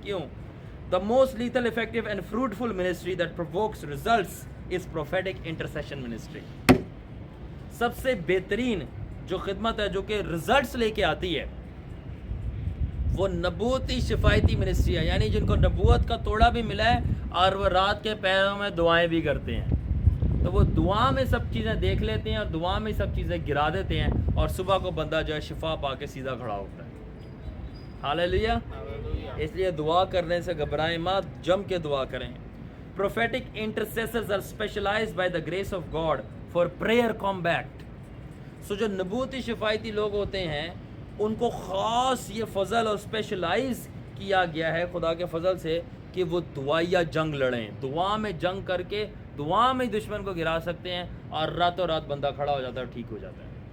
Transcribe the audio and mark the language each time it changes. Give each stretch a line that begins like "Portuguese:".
English: کیوں؟ The most lethal, effective and fruitful ministry that provokes results is prophetic intercession ministry.
Urdu: سب سے بہترین جو خدمت ہے جو کہ رزلٹس لے کے آتی ہے وہ نبوتی شفایتی منسٹری ہے, یعنی جن کو نبوت کا توڑا بھی ملا ہے اور وہ رات کے پہروں میں دعائیں بھی کرتے ہیں. تو وہ دعا میں سب چیزیں دیکھ لیتے ہیں اور دعا میں سب چیزیں گرا دیتے ہیں, اور صبح کو بندہ جو ہے شفا پا کے سیدھا کھڑا ہوتا ہے. ہاللیلویہ. اس لیے دعا کرنے سے گھبرائیں مت, جم کے دعا کریں.
English: Prophetic intercessors are specialized by the grace of God for prayer combat.
Urdu: جو نبوتی شفایتی لوگ ہوتے ہیں ان کو خاص یہ فضل اور اسپیشلائز کیا گیا ہے خدا کے فضل سے کہ وہ دعائیا جنگ لڑیں, دعا میں جنگ کر کے دعا میں دشمن کو گرا سکتے ہیں, اور راتوں رات بندہ کھڑا ہو جاتا ہے اور ٹھیک ہو جاتا ہے.